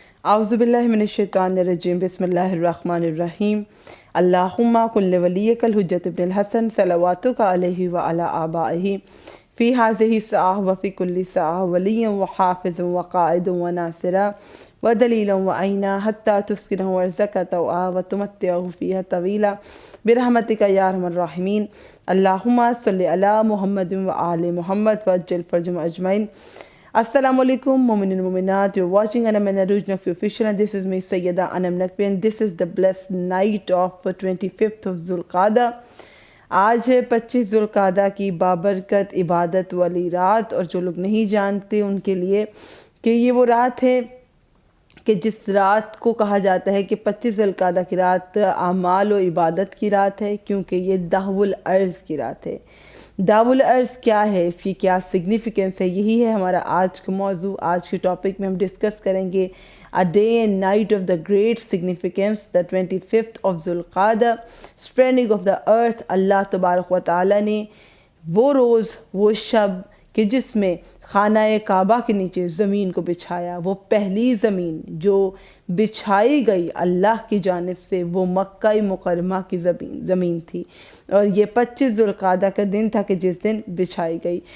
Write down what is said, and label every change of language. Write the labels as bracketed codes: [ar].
[ar] اعوذ باللہ من الشیطان الرجیم بسم اللہ الرحمن الرحیم اللہم کل ولیک الحجت ابن الحسن صلواتک علیہ وعلی آبائہ فی ہذہ الساعہ وفی کل ساعہ ولی وحافظ وقائد وناصرہ ودلیلا وعینا حتی تسکنہ ورزق طوعا وتمتعہ فیہا طویلا برحمتک یا ارحم الراحمین اللہم صلی علی محمد وآل محمد وعجل فرجهم اجمعین. [en] Assalamu alaikum mu'minin mu'minat. You're watching Anam and Aruj Naqvi Official, and this is me Sayyida Anam Naqvi, and this is the blessed night of 25th of Zulqa'dah. [ur] آج ہے 25 ذوالقعدہ کی بابرکت عبادت والی رات، اور جو لوگ نہیں جانتے ان کے لیے کہ یہ وہ رات ہے کہ جس رات کو کہا جاتا ہے کہ 25 ذوالقعدہ کی رات اعمال و عبادت کی رات ہے، کیونکہ یہ دہو الارض کی رات ہے. دعو الارض کیا ہے، اس کی کیا سگنیفیکنس ہے، یہی ہے ہمارا آج کا موضوع. آج کے ٹاپک میں ہم ڈسکس کریں گے [en] A day and night of the great significance, the 25th of Zulqa'dah, spreading of the earth. [ur] اللہ تبارک و تعالیٰ نے وہ روز، وہ شب کہ جس میں خانہ کعبہ کے نیچے زمین کو بچھایا، وہ پہلی زمین جو بچھائی گئی اللہ کی جانب سے، وہ مکہ مکرمہ کی زمین تھی، اور یہ 25 ذوالقعدہ کا دن تھا کہ جس دن بچھائی گئی.